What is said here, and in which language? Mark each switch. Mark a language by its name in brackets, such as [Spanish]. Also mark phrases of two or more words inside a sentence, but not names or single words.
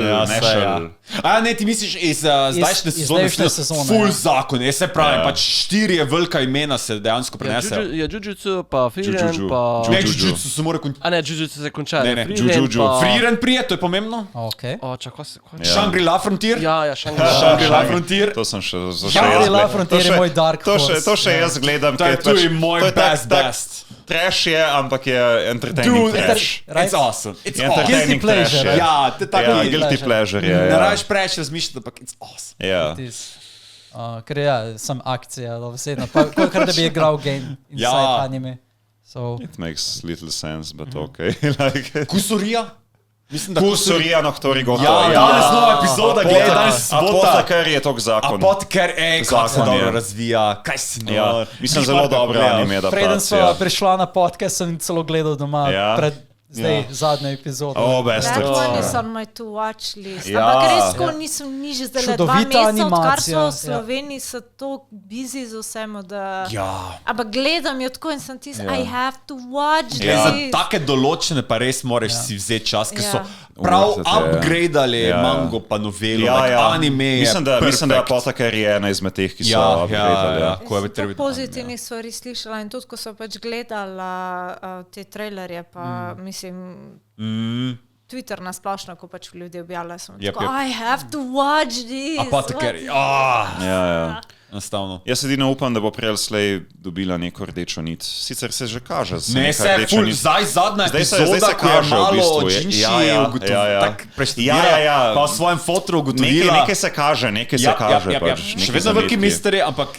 [Slovenian] Ne, ti misliš iz zdajšnje sezone ful zakon, se pravi, pač 4 velika imena se dejansko prenesejo. Jujutsu, pa Frieren, pa... Ne, Jujutsu se mora končati. Ne, Jujutsu se konča. Frieren prije, to je pomembno. Shangri-La Frontier. Shangri-La Frontier. To sem še Shangri-La Frontier je moj [English] dark horse. [Slovenian] To še jaz gledam, ker je tudi moj best. Trash je, ampak je [English] entertaining trash. It's awesome. It's guilty pleasure. Guilty pleasure je. [Slovenian] Ne rabiš preveč razmišljati, ampak [English] it's awesome. [Slovenian] Ker sem akcija, vsedno. Kolikor da bi igral [English] game inside anime. It makes little sense, but okay. [Slovenian] Kusurija? Kusurija, ktori gotovo. Danes nova epizoda, gledaj, danes sobota. Apoteker je tok zakon. Apoteker, kako se dobro razvija, kaj si nor. Mislim, zelo dobro anime adaptacija. Preden sva prišla na podcast, sem celo gledal doma zdaj zadnja epizoda. [English] That one is on my to watch list. [Slovenian] Ampak res, ko nisem niž zdaj 2 meseca, odkar so v Sloveniji, so tako busy z vsem, da... Ampak gledam jo tako in sem [English] I have to watch this. [Slovenian] Za take določene pa res moraš si vzeti čas, ker so prav upgradeali mango pa novelo, [English] anime je perfect. [Slovenian] Mislim, da Apothecary je ena izmed teh, ki so upgradeali. Sem to pozitivnih stvari slišala in tudi, ko so pač gledala te trailerje, pa Twitter nasplošno, ko pač ljudje objavljajo, sem tako, [English] I have to watch this. [Slovenian] Apothecary, enostavno. Jaz edino upam, da bo prej slej dobila neko rdečo nit. Sicer se že kaže. Ne, se je zdaj zadnja epizoda, ko je malo Jinji tako preštudira, pa v svojem fotru ugotovila. Nekaj se kaže. Še vedno veliki misteri, ampak...